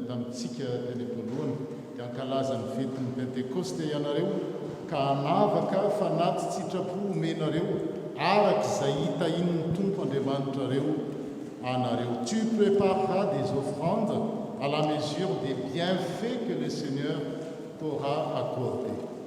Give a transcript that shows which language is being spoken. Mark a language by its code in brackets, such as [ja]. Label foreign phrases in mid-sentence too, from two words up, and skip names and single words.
[mg] tamintsika teny am-polohany dia ankalaza ny fetin'ny Pentekoste ianareo ka hanavaka fanaty sitrapo omenareo araka izay hita in'ny Tompo Andriamanitrareo anareo. [fr] Tu prépareras des offrandes à la mesure des bienfaits que le Seigneur t'aura accordés.